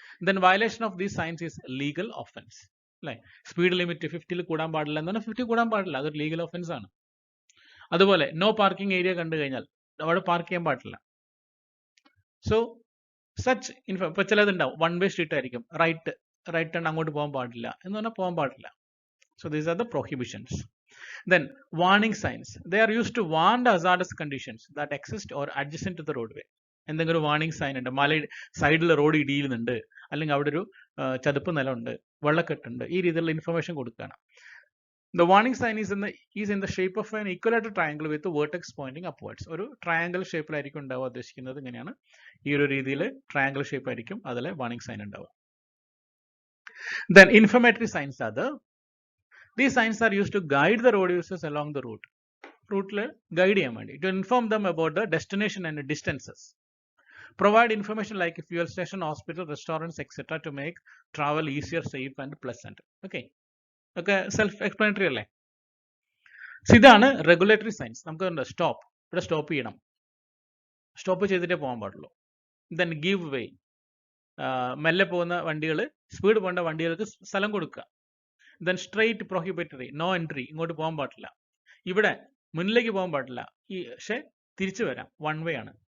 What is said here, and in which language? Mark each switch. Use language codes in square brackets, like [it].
[en] Then violation of these signs is legal offence. [ml] അല്ലേ, speed limit 50 കൂടാൻ പാടില്ല എന്നാണ്, 50 കൂടാൻ പാടില്ല, അതൊരു ലീഗൽ ഒഫൻസ് ആണ്. അതുപോലെ നോ പാർക്കിംഗ് ഏരിയ കണ്ടു കഴിഞ്ഞാൽ അവിടെ പാർക്ക് ചെയ്യാൻ പാടില്ല. സോ സച്ച് ഇപ്പൊ ചിലതുണ്ടാവും, 1 വേ സ്ട്രീറ്റ് ആയിരിക്കും, റൈറ്റ് ടേൺ അങ്ങോട്ട് പോകാൻ പാടില്ല എന്ന് പറഞ്ഞാൽ പോകാൻ പാടില്ല. [en] So these are the prohibitions. Then warning signs, they are used to warn the hazardous conditions that exist or adjacent to the roadway. [ml] എന്തെങ്കിലും വാർണിംഗ് സൈൻ ഉണ്ട്, മല സൈഡിൽ റോഡ് ഇടിയുന്നുണ്ട്, അല്ലെങ്കിൽ അവിടെ ഒരു ചതുപ്പ് നിലമുണ്ട്, വെള്ളക്കെട്ടുണ്ട്, ഈ രീതിയിലുള്ള ഇൻഫർമേഷൻ കൊടുക്കുകയാണ്. [en] The warning sign is in the shape of an equilateral triangle with the vertex pointing upwards. [ml] ഒരു ട്രയാങ്കിൾ ഷേപ്പിലായിരിക്കും ഉണ്ടാവുക. ഉദ്ദേശിക്കുന്നത് ഇങ്ങനെയാണ്, ഈ ഒരു രീതിയിൽ ട്രയാങ്കിൾ ഷേപ്പ് ആയിരിക്കും അതിൽ വാർണിംഗ് സൈൻ ഉണ്ടാവുക. [en] Then informatory signs are the These signs are used to guide the road users along the route. Route guide [ml] ചെയ്യാൻ വേണ്ടി, [en] to inform them about the destination and distances. Provide information like fuel station, hospital, restaurants, etc. to make travel easier, safe and pleasant. Okay, self explanatory [ml] അല്ലേ. ഇതാണ് regulatory signs. നമുക്ക് stop, ഇവിടെ stop ചെയ്യണം, stop ചെയ്തിട്ടേ പോകാൻ പാടുള്ളൂ. Then give വേ, മെല്ലെ പോകുന്ന വണ്ടികൾ, സ്പീഡ് പോകേണ്ട വണ്ടികൾക്ക് സ്ഥലം കൊടുക്കുക. Then straight prohibitory, no entry, ഇങ്ങോട്ട് പോകാൻ പാടില്ല, ഇവിടെ മുന്നിലേക്ക് പോകാൻ പാടില്ല, പക്ഷെ തിരിച്ചു വരാം, 1 വേ ആണ്.